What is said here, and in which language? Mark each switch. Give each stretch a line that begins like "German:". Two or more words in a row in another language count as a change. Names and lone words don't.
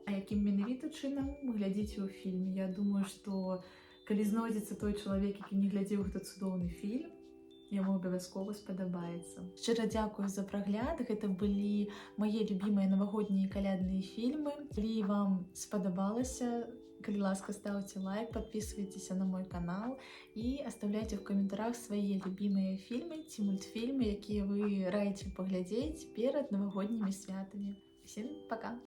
Belarusian: А якім менавіта чынам глядзіце ў фільме. Я думаю, што калі знойдзецца той чалавек, які не глядзеў гэты цудоўны фільм, яму абавязкова спадабаецца. Шчыра дзякую за прагляд. Гэта былі мае любімыя навагоднія калядныя фільмы. Калі вам спадабалася, калі ласка,
Russian: ставьте лайк, подписывайтесь на мой канал и оставляйте в комментариях свои любимые фильмы ці мультфильмы,
Belarusian: якія вы раіце паглядзець перад навагоднімі святамі.
Russian: Всем пока!